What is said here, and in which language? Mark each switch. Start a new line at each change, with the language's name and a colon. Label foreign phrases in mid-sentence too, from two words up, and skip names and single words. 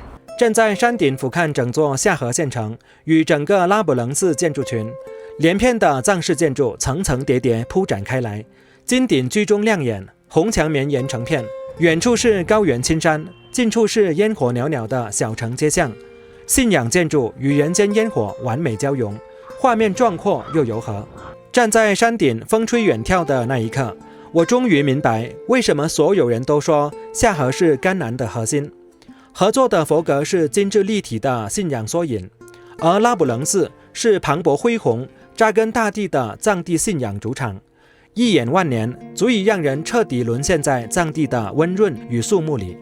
Chinese: 站在山頂俯瞰整座夏河縣城與整個拉卜楞寺建築群，連片的藏式建築層層疊疊鋪展開來，金頂居中亮眼，紅牆綿延成片。遠處是高原青山，近處是煙火裊裊的小城街巷，信仰建築與人間煙火完美交融，畫面壯闊又柔和。站在山頂風吹遠眺的那一刻，我終於明白為什麼所有人都說夏河是甘南的核心。合作的佛閣是精緻立體的信仰縮影，而拉卜楞寺是磅礴恢宏、扎根大地的藏地信仰主場。一眼萬年，足以讓人徹底淪陷在藏地的溫潤與肅穆裡。